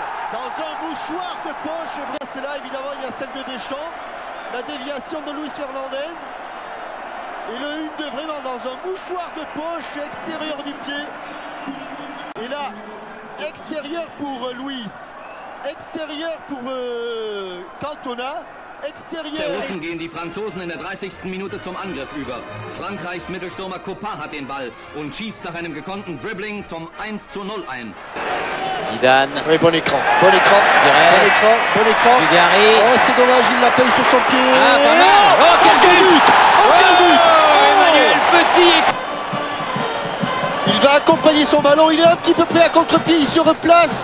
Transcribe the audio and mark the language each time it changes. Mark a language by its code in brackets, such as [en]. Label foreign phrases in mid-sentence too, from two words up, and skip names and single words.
[fr] Dans un mouchoir de poche, c'est là évidemment il y a celle de Deschamps, la déviation de Luis Fernandez, et le 1-2 vraiment dans un mouchoir de poche extérieur du pied. Et là, extérieur pour Luis, extérieur pour Cantona. [de] Der Russen gehen die Franzosen in der 30. Minute zum Angriff über. Frankreichs Mittelstürmer Coppard hat den Ball und schießt nach einem gekonnten Dribbling zum 1:0 ein. [fr] Zidane. Oui, bon écran. Bon écran. Pires. Bon écran. Dugarry. Oh, c'est dommage, il la paye sur son pied. Ah, pas mal. Oh, quel but! Quel but! Emmanuel Petit. Il va accompagner son ballon. Il est un petit peu près à contre-pied. Il se replace.